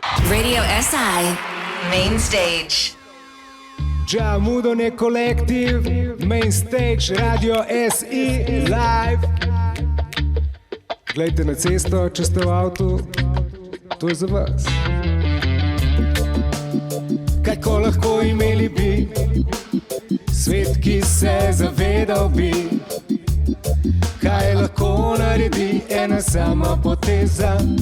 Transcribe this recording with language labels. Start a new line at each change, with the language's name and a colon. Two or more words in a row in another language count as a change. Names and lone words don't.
Slovenian: Radio SI Main Stage. Džamudone kolektiv, Main Stage, Radio SI Live. Glejte na cesto, če ste v avtu, to je za vas. Kako lahko imeli bi svet, ki se zavedal bi, kaj lahko naredi ena sama poteza.